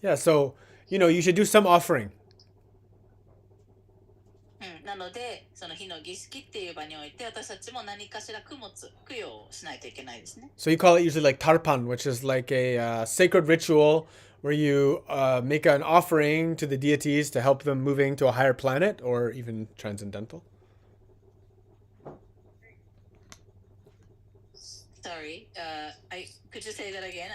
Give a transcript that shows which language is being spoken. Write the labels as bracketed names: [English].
[English] Yeah, so, you should do some offering. [Japanese] なので、その火の儀式っていう場において、私たちも何かしら供養をしないといけないですね。 [English] So you call it usually like tarpan, which is like a sacred ritual where you make an offering to the deities to help them moving to a higher planet or even transcendental. Sorry, could you say that again?